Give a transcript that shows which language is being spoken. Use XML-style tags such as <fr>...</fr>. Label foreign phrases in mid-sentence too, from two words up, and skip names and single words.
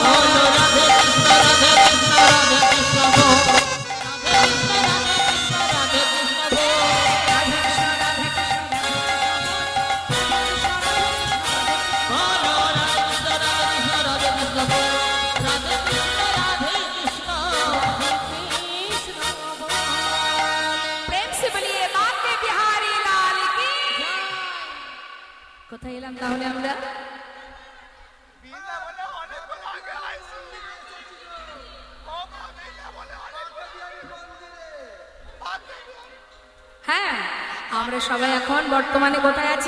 <hi>बोलो राधे कृष्ण राधे कृष्ण राधे कृष्ण बोल। राधे कृष्ण राधे कृष्ण बोल। राधे कृष्ण राधे कृष्ण बोलो राधे कृष्ण राधे कृष्ण बोल। राधे कृष्ण राधे कृष्ण प्रेम से बोलिए बाके बिहारी लाल की</hi> <bn>কোথায় এলাম তাহলে আমরা? বৃন্দাবনে অনেকক্ষণ আগে আইছি। ও মা, বৃন্দাবনে অনেকক্ষণ আগে। হ্যাঁ, আমরা সবাই এখন বর্তমানে কোথায় আছি?</bn>